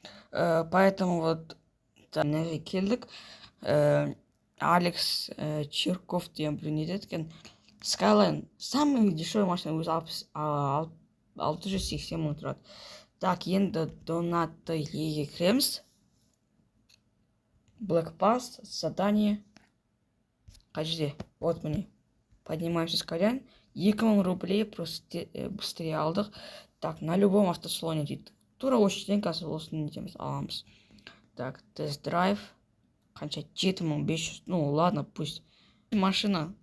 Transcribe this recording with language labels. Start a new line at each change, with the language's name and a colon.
Kazakh: Поэтому вот мына келдік. Алекс Черков деген біреу не деді екен. Skyline,
Russian: самый дешевый машина,
Kazakh: өзі 680 мың тұрады.
Russian: Так,
Kazakh: енді донаты еге кіреміз.
Russian: Black Pass, задание.
Kazakh: Қай жерде?
Russian: Вот
Kazakh: міне.
Russian: Поднимаемся с колен. 2000 рублей просто быстрее
Kazakh: алдық.
Russian: Так, на любом автосалоне дейді.
Kazakh: Тура осы жерден қазір осыны нетеміз, аламыз.
Russian: Так, тест-драйв. Қанша 7500. Ну, ладно, пусть. Машина.